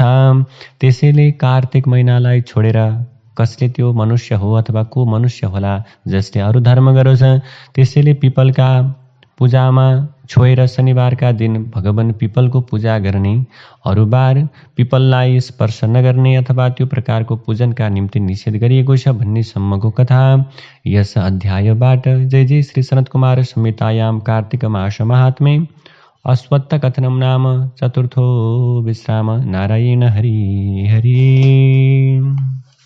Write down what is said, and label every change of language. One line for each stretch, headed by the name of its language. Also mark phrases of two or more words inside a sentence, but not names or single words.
Nepali: त्यसैले कार्तिक महिनालाई छोडेर कसले त्यो मनुष्य हो अथवा को मनुष्य होला जसले अरू धर्म गरोस्। त्यसैले पिपलका पूजामा छोएर शनिबारका दिन भगवान पिपलको पूजा गर्ने, अरू बार पिपललाई स्पर्श नगर्ने अथवा त्यो प्रकारको पूजनका निम्ति निषेध गरिएको छ भन्ने सम्मको कथा यस अध्यायबाट।
Sanskrit: जय जय श्री सनत कुमार संहितायां कार्तिक मास महात्म्ये अश्वत्थ कथनम नाम चतुर्थो विश्राम। नारायण हरि हरि।